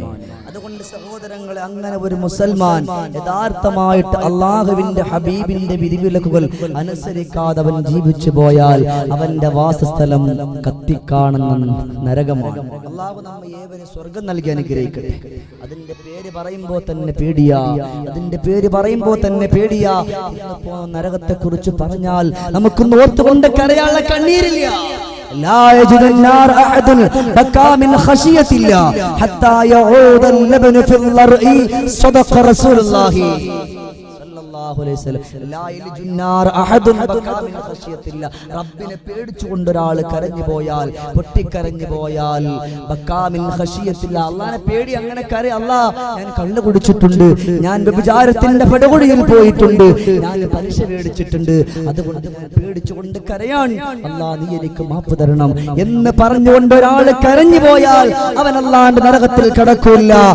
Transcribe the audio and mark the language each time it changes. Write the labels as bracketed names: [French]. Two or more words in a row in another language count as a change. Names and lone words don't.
[Malayalam] അതുകൊണ്ട് സഹോദരങ്ങളെ, അങ്ങനെ ഒരു മുസൽമാൻ യഥാർത്ഥമായിട്ട് അല്ലാഹുവിന്റെ ഹബീബിന്റെ വിധിവിലക്കുകൾ അനുസരിക്കാതെ അവൻ ജീവിച്ചു പോയാൽ അവന്റെ വാസസ്ഥലം കത്തിക്കാണുന്ന നരകമാണ്. അല്ലാഹു നമ്മെ ഏവരെ സ്വർഗം നൽകി അനുഗ്രഹിക്കട്ടെ. അതിന്റെ പേര് പറയുമ്പോൾ തന്നെ പേടിയാ, അതിന്റെ പേര് പറയുമ്പോൾ തന്നെ പേടിയാ. നരകത്തെ കുറിച്ച് പറഞ്ഞാൽ നമുക്ക് ഓർത്തുകൊണ്ട് കരയാനുള്ള കണ്ണീരില്ല. [Arabic] لا يجد النار أحد بكى من خشية الله حتى يعود اللبن في الضرع. صدق رسول الله [Malayalam] റബ്ബിനെ പേടിച്ചുകൊണ്ട് ഒരാൾ കരഞ്ഞു പോയാൽ, പൊട്ടിക്കരഞ്ഞു പോയാൽ, അള്ളാനെ പേടി അങ്ങനെ കരയ. അല്ലാ, ഞാൻ കള്ളു കുടിച്ചിട്ടുണ്ട്, ഞാൻ വ്യഭിചാരത്തിന്റെ പടുകുഴിയിൽ പോയിട്ടുണ്ട്, ഞാൻ പലിശ മേടിച്ചിട്ടുണ്ട്, അതുകൊണ്ട് ഞാൻ പേടിച്ചുകൊണ്ട് കരയാൻ അല്ലാ നീ എനിക്ക് മാപ്പ് തരണം എന്ന് പറഞ്ഞുകൊണ്ട് ഒരാൾ കരഞ്ഞു പോയാൽ അവൻ അല്ലാന്റെ നരകത്തിൽ കടക്കൂല.